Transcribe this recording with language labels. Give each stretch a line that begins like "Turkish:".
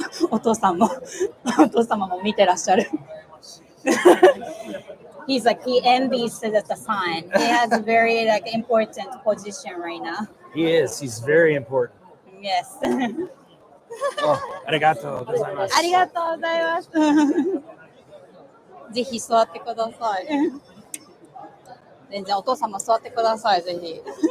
Japanese: お父様も見てらっしゃる。
English: He's like, he envies the sign. He has a very important position right now. He is. He's very important. Yes.
Japanese: ありがとうございます。ありがとうございます。ぜひ座ってください。全然お父様座ってください、ぜひ。